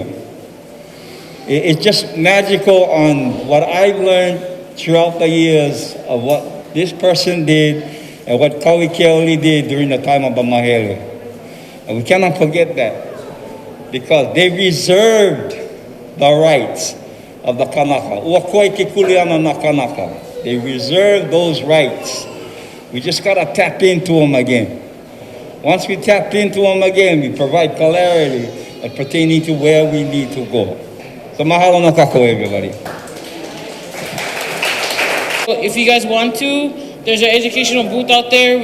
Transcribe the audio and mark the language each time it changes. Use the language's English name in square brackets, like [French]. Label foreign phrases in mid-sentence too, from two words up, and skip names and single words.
[English] It's just magical on what I've learned throughout the years of what this person did and what Keahi did during the time of the Mahalo. And we cannot forget that because they reserved the rights of the kanaka. [Hawaiian] Uakoi ke kuleana na kanaka. [English] They reserve those rights. We just got to tap into them again. Once we tap into them again, we provide clarity pertaining to where we need to go. So [Hawaiian] mahalo no Kākou, [English] everybody. If you guys want to, there's an educational booth out there.